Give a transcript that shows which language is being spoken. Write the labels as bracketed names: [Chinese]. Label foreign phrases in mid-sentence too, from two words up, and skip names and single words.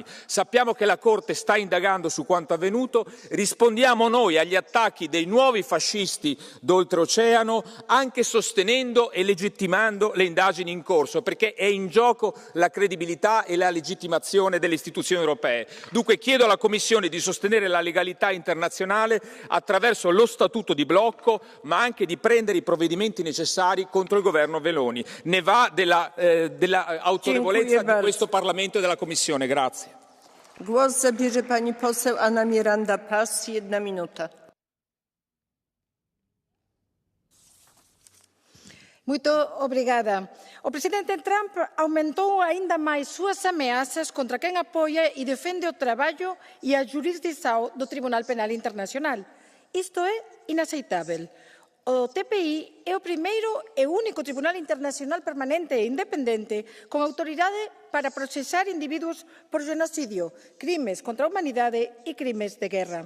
[Italian] Sappiamo che la Corte sta indagando su quanto avvenuto, rispondiamo noi agli attacchi dei nuovi fascisti d'oltreoceano anche sostenendo e legittimando le indagini in corso, perché è in gioco la credibilità e la legittimazione delle istituzioni europee. Dunque chiedo alla Commissione di sostenere la legalità internazionale attraverso lo Statuto di blocco, ma anche di prendere i provvedimenti necessari contro il governo Meloni. Ne va della autorevolezza di questo Parlamento e della Commissione. Grazie. [Polish] Głos zabierze pani poseł Anna Miranda Pass, 1 minuta. [Portuguese] Muito obrigada. O presidente Trump aumentou ainda mais suas ameaças contra quem apoia e defende o trabalho e a jurisdição do Tribunal Penal Internacional. Isto é inaceitável. O TPI é o primeiro e único Tribunal Internacional permanente e independente con autoridade para procesar individuos por genocidio, crimes contra a humanidade e crimes de guerra.